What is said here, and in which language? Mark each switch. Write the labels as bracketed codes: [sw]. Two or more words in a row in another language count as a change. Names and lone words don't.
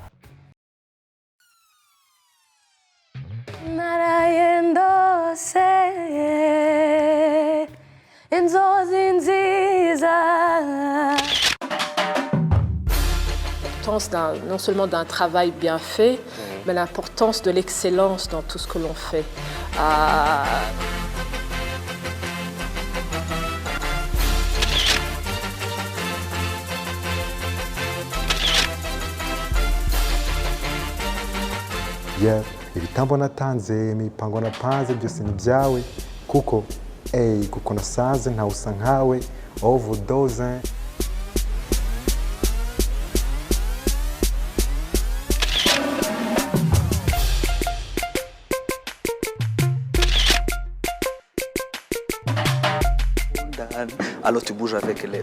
[fr] L'importance non seulement d'un travail bien fait, mais l'importance de l'excellence dans tout ce que l'on fait. [rw] Yeah, ibitambo natanze imipango napanze byose ni byawe kuko kuko nasaze ntawusa nkawe overdose. [fr] Alors tu bouges avec les...